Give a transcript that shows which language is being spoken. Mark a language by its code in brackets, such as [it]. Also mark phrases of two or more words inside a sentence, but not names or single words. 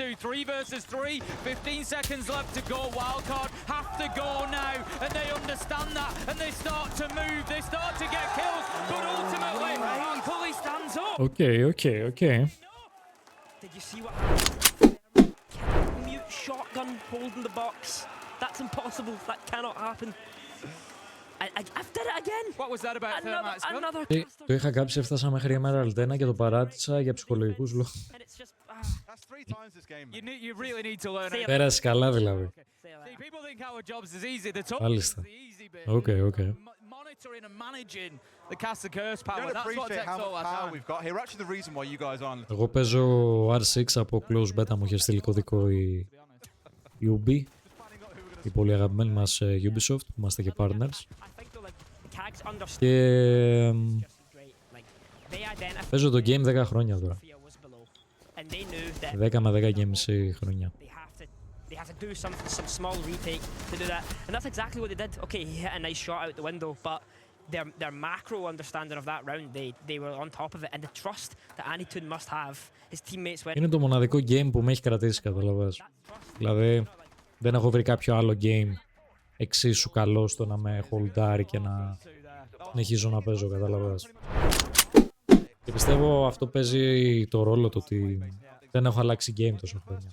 [en] 3 versus 3, 15 seconds left to go. Wildcard have to go now, and they understand that, and they start to move, they start to get kills, but ultimately, Fully stands up. Okay. Did you see what happened? Mute shotgun holding the box. That's impossible. That cannot happen. I've done it again. What was that about? Another [el] το είχα κάψει, έφτασα μέχρι Emerald 1 και το παράτησα για ψυχολογικούς λόγους. Πέρασε καλά δηλαδή. Μάλιστα. Okay. Εγώ παίζω R6 από [en] close beta, [el] μου είχε στείλει κωδικό η Ubi, η πολύ αγαπημένη μας Ubisoft, που είμαστε και partners. Και παίζω το game 10 χρόνια τώρα. 10 με 10 και μισή χρόνια. [en] They have to do some small retake to do that, and that's exactly what they did. Okay, he hit a nice shot out the window, but their macro understanding of that round, they were on top of it, and the trust that Anitun must have, his teammates went. [el] Είναι το μοναδικό game που με έχει κρατήσει, καταλαβαίνεις. Δηλαδή, δεν έχω βρει κάποιο άλλο game εξίσου καλό στο να με χολντάρει και να συνεχίζω να παίζω, καταλαβαίνεις. Και πιστεύω αυτό παίζει το ρόλο του ότι δεν έχω αλλάξει game τόσο χρόνια.